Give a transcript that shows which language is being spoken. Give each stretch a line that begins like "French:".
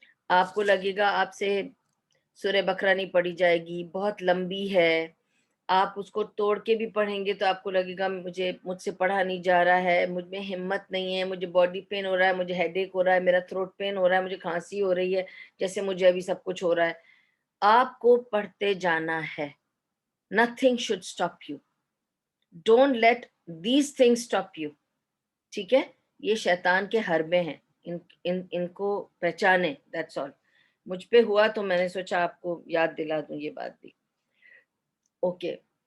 Urdu: آپ کو لگے گا آپ سے سورہ بقرہ نہیں پڑھی جائے گی، بہت لمبی ہے، آپ اس کو توڑ کے بھی پڑھیں گے تو آپ کو لگے گا مجھ سے پڑھا نہیں جا رہا ہے، مجھ میں ہمت نہیں ہے، مجھے باڈی پین ہو رہا ہے، مجھے ہیڈ ایک ہو رہا ہے، میرا تھروٹ پین ہو رہا ہے، مجھے کھانسی ہو رہی ہے، جیسے مجھے ابھی سب کچھ ہو رہا ہے. آپ کو پڑھتے جانا ہے.
English: nothing should stop you. don't let these things stop you.
Urdu: ٹھیک ہے؟ یہ شیطان کے حربے ہیں، ان کو پہچانے.
English: that's all.
Urdu: مجھ پہ ہوا تو میں نے سوچا آپ کو یاد دلا دوں یہ بات بھی. اوکے.